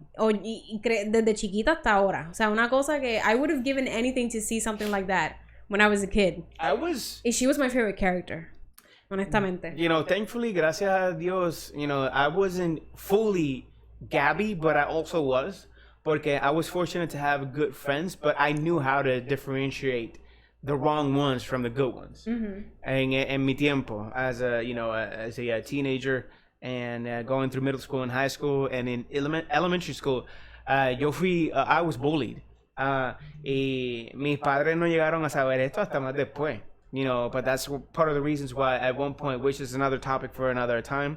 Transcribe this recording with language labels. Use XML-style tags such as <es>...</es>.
<es>Desde chiquita hasta ahora. O sea, una cosa que</es> <en>I would have given anything to see something like that when I was a kid. She was my favorite character, honestamente. Thankfully,</en> <es>gracias a Dios,</es> <en>I wasn't fully Gabby, but I also was. Porque I was fortunate to have good friends, but I knew how to differentiate the wrong ones from the good ones.</en> <es>En mi tiempo,</es> <en>as a teenager, and going through middle school and high school, and in elementary school, I was bullied.</en> <es>Y mis padres no llegaron a saber esto hasta más después.</es> <en>But that's part of the reasons why at one point, which is another topic for another time.</en>